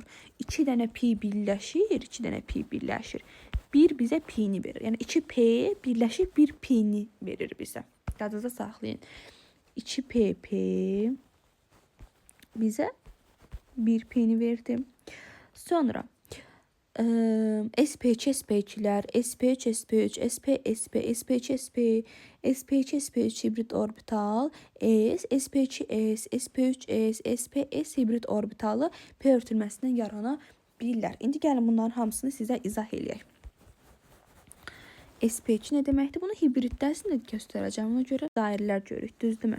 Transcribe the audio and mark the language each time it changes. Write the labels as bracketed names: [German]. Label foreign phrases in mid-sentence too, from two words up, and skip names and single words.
[Azerbaijani] 2 dənə pi birləşir, 2 dənə pi birləşir. Bir bizə pi-ni verir. Yəni 2 P birləşir, bir pi-ni verir bizə. Yadınızda saxlayın. 2 P bizə bir pi-ni verdi. Sonra SP2, SP2'lər, SP3, SP3, SP, SP, SP2, SP, SP2, SP3 hibrid orbital, S, SP2S, SP3S, SPS hibrid orbitalı P örtülməsindən yarana bilirlər. İndi gəlin bunların hamısını sizə izah eləyək. SP2 nə deməkdir? Bunu hibridlərini də göstərəcəm. Ona görə dairələr görürük, düzdürmü?